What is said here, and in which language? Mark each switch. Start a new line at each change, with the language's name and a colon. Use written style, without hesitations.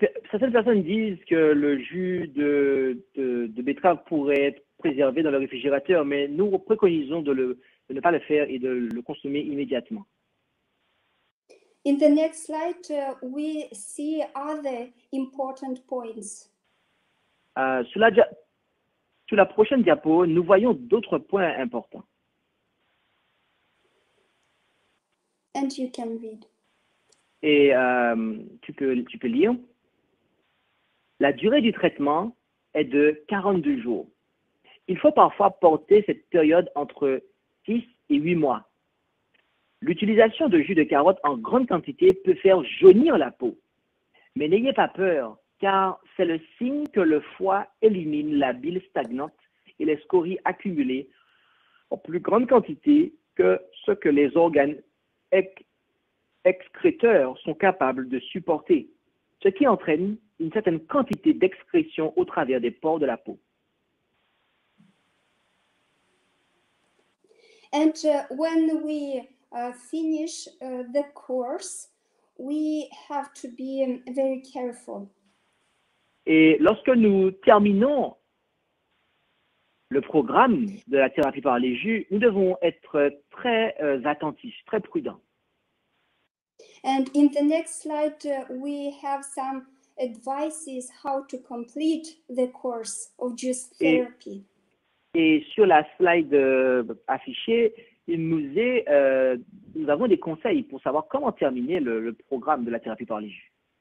French: Certaines personnes disent que le jus de betterave pourrait être préservé dans le réfrigérateur, mais nous préconisons de ne pas le faire et de le consommer immédiatement.
English: In the next slide, we see other important points.
French: Sur la prochaine diapo, nous voyons d'autres points importants.
English: And you can read.
French: Et tu peux lire. La durée du traitement est de 42 jours. Il faut parfois porter cette période entre 6 et 8 mois. L'utilisation de jus de carotte en grande quantité peut faire jaunir la peau. Mais n'ayez pas peur, car c'est le signe que le foie élimine la bile stagnante et les scories accumulées en plus grande quantité que ce que les organes excréteurs sont capables de supporter, ce qui entraîne une certaine quantité d'excrétion au travers des pores de la peau.
English: And when we finish the course, we have to be very careful.
French: Et lorsque nous terminons le programme de la thérapie par les jus, nous devons être très attentifs, très prudents.
English: And in the next slide, we have some advices how to complete the course of juice therapy.
French: Et sur la slide affichée, nous avons des conseils pour savoir comment terminer le programme de la thérapie par les jus.